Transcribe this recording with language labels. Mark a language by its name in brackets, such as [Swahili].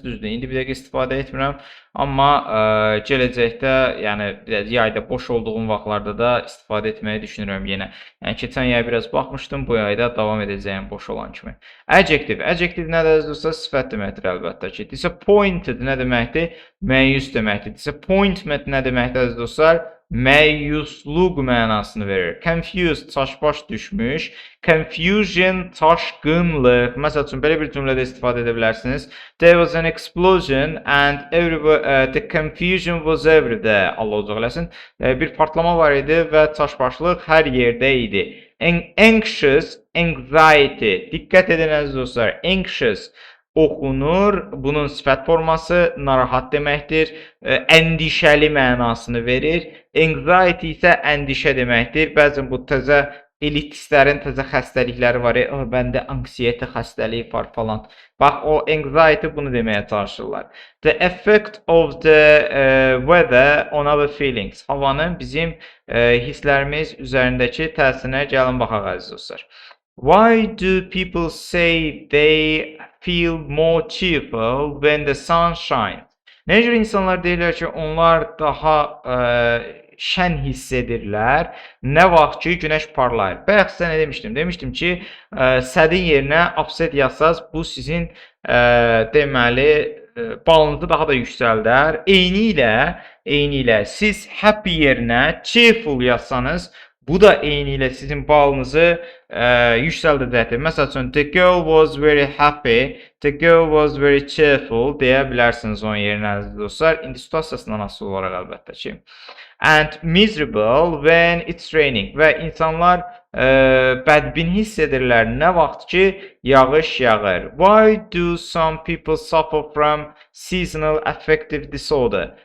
[Azerbaijani] Düzdür, indi bir dəqiqə istifadə etmirəm. Amma gələcəkdə, yəni yayda boş olduğum vaxtlarda da istifadə etməyi düşünürəm yenə. Yəni keçən yay biraz baxmışdım, bu yayda davam edəcəyim boş olan kimi. Adjective. Adjective nədir? Sifət deməkdir əlbəttə ki. Disappointed nə deməkdir? Məyus deməkdir. Disappointment nə deməkdir əziz dostlar? Məyusluq mənasını verir. Confused, çaşbaş düşmüş. Confusion, çaşqınlıq. Məsəl üçün, belə bir cümlədə istifadə edə bilərsiniz. [English] There was an explosion and the confusion was everywhere. [Azerbaijani] Allah ocaq eləsin. Bir partlama var idi və çaşbaşlıq hər yerdə idi. Anxious, anxiety. Diqqət edin əziz dostlar. Anxious oxunur. Bunun sifət forması narahat deməkdir. Əndişəli mənasını verir. Anxiety isə əndişə deməkdir. Bəzən bu təzə elitistlərin təzə xəstəlikləri var. Bəndə anksiyete xəstəliyi var falan. Bax, o anxiety bunu deməyə çalışırlar. [English] The effect of the weather on our feelings. [Azerbaijani] Havanın bizim hisslərimiz üzərindəki təsirinə gəlin baxaq əziz dostlar. [English] Why do people say they feel more cheerful when the sun shines? [Azerbaijani] Nə cür insanlar deyirlər ki, onlar daha şən hiss edirlər nə vaxt ki, günəş parlayır. Bayaq sizə nə demişdim? Demişdim ki, sədin yerinə upset yazsaz, bu sizin deməli balınızı daha da yüksəldər. Eyni ilə siz happy yerinə cheerful yazsanız, bu da eyni ilə sizin balınızı yüksəldəcəkdir. Məsəl üçün, [English] the girl was very happy, the girl was very cheerful [Azerbaijani] deyə bilərsiniz onun yerinə əziz dostlar. İndi situasiyasından asılı olaraq əlbəttə ki. [English] And miserable when it's raining. [Azerbaijani] Və insanlar bədbin hiss edirlər nə vaxt ki, yağış yağır. [English] Why do some people suffer from seasonal affective disorder?